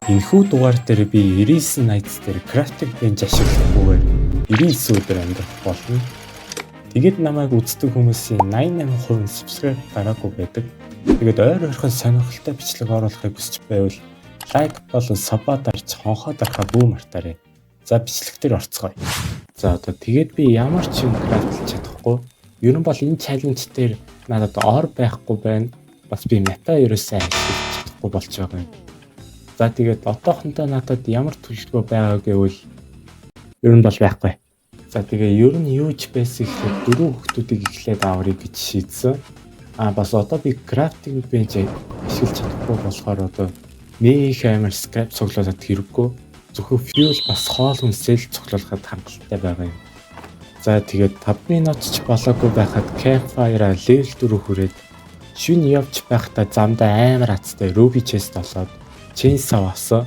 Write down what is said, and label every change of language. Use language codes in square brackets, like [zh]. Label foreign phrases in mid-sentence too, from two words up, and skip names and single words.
[mn] Энэхүү дугаар дээр би 99 Nights дээр [en] crafting bench [mn] ашиглахгүйгээр 99 өдөр амьдрах болно. Тэгээд намайг үздэг хүмүүсийн 88% subscribe гараагүй байдаг. Тэгээд ойр ойрхон сонирхолтой бичлэг оруулахыг хүсч байвал лайк болон сабаа дарж хонхоо дарахаа бүү мартаарай. За бичлэгтэр орцгоё. За одоо тэгээд би ямар ч юм крафтлж чадахгүй. Ер нь бол энэ чаленж дээр надад ор байхгүй байна. Бас би мета ерөөсөө ашиглаж чадахгүй болж байгаа юм. За тэгээд одоохондоо надад ямар төлөвлөгөө байгаа гэвэл ер нь бол байхгүй. За тэгээ ер нь юу ч байсан гэхэд дөрөв хүүхдүүдийг эхлээд аварыг гэж шийдсэн. Бас одоо би [en] crafting bench [mn] ашиглаж чадахгүй болохоор одоо нөх амар scrap цуглуулад хэрэггүй. Зөвхөн fuel бас хоол хүнсэл цуглуулахад хангалттай байгаа юм. За тэгээд 5 минут ч болоогүй байхад [en] campfire level 4 [mn] хүрээд шүн явж байхдаа замдаа амар хацтай [en] ruby chest [mn] олоод chainsaw авсан.